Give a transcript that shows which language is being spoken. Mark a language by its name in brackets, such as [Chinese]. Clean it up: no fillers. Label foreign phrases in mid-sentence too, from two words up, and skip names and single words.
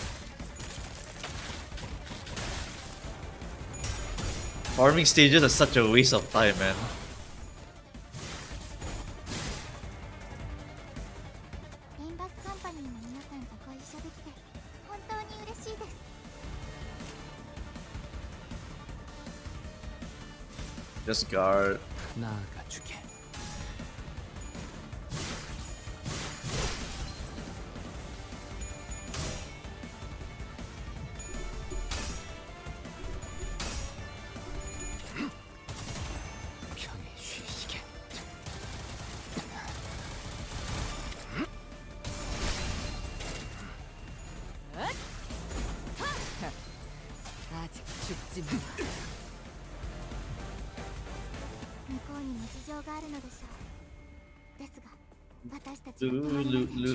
[English] Farming stages are such a waste of time, man. Just guard. [Korean] 나아가주게. 편히 쉬시게. 아직 죽지 마. [Japanese] 向こうにも事情があるのでしょう。ですが、私たちは Lu 止まり lu ません。